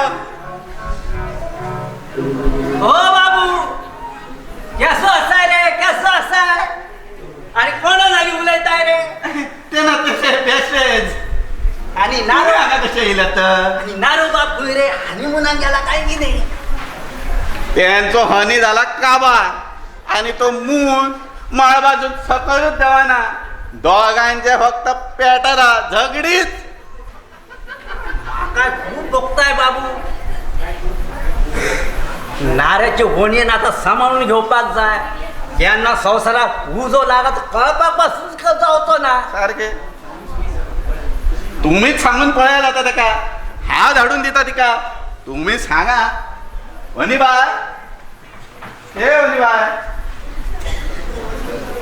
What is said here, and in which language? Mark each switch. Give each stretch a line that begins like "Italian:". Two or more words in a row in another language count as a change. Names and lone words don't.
Konkani: हो बाबू कसो आसा रे कसो आसा. आणि कोणा लागीं उलयताय रे. ते ना तशे बेशेज. आणि नारू नारू हांगा कशें येयले तर. आणि नारू बाप खंय रे हनीमुनाक गेला काय कितें. त्यांचो हनी झाला काबार आणि तो मून मळबाजून सकळूच देवाना. दोघांचे फक्त पेटरा झगडीच. काय खूप बघताय बाबू. नाऱ्याचे होणीन आता सांभाळून घेवपाक जाय. यांना संवसाराक उजो लागत कळपाक पासून जावचो ना. सारखे तुम्हीच सांगून पळयला आता ताका. हांव धाडून दिता तिका. तुम्ही सांगा. वनी बाय हे वनी बाय